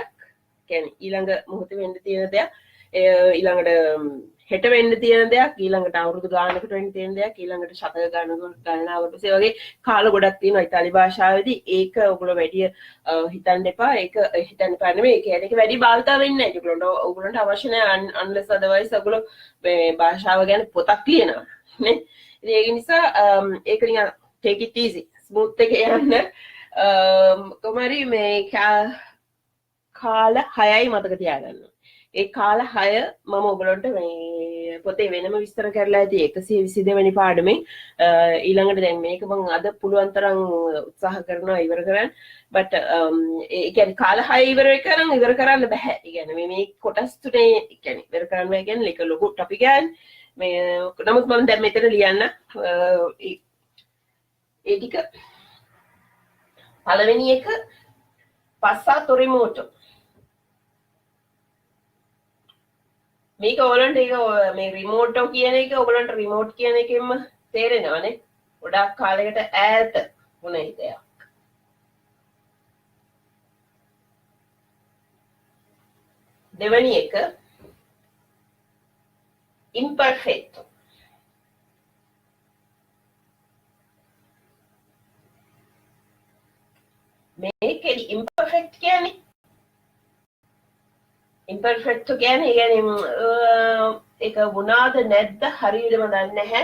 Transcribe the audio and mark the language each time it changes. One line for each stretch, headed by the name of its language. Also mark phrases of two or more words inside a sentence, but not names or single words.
Sinhala: කියන්නේ ඊළඟ මොහොතේ වෙන්න තියෙන දෙයක්. ඊළඟට හෙට වෙන්න තියෙන දෙයක්. ඊළඟට අවුරුදු ගානකට වෙන්න තියෙන දෙයක්. ඊළඟට ශතක ගණනාවකට පස්සේ වගේ කාල ගොඩක් තියෙනවා ඉතාලි භාෂාවේදී. ඒක ඔයගොල්ලෝ වැඩි හිතන්න එපා. ඒක හිතන්න එපා නෙමෙයි. ඒ කියන්නේ ඒක වැඩි භාවිතා වෙන්නේ නැහැ. ඔයගොල්ලන්ට අවශ්‍ය නැහැ
English: unless otherwise
Sinhala: ඔයගොල්ලෝ මේ භාෂාව ගැන පොතක් ලියනවා. නේ? ඉතින් ඒක නිසා ඒක නිකන්
English: take it easy.
Sinhala: smooth එකේ යන්න කොහමරි මේ කාල 6යි මතක තියාගන්න. ඒ කාල 6 මම ඔයගලන්ට මේ පොතේ වෙනම විස්තර කරලා ඇති 122 වෙනි පාඩමේ ඊළඟට දැන් මේක මම අද පුළුවන් තරම් උත්සාහ කරනවා ඉවර කරන්න. but ඒ කියන්නේ කාල 6 ඉවර කරන්න බෑ. ඒ කියන්නේ මේ කොටස් තුනේ ඒ කියන්නේ ඉවර කරන්න බෑ කියන්නේ ඒක ලොකු ටොපික් එකක්. මේ නමුත් මම දැන් මෙතන ලියන්න ඒ ටික පළවෙනි එක
Italian: passato remoto
Sinhala: මේක ඔයගලන්ට ඒක මේ රිමෝට් කියන එක ඔයගලන්ට රිමෝට් කියන එකෙන්ම තේරෙනවනේ ගොඩක් කාලයකට ඈත වුණ දෙයක් දෙවෙනි එක imperfecto මේකෙදි imperfect කියන්නේ imperfect කියන්නේ ඒක වුණාද නැද්ද හරියටම දන්නේ නැහැ.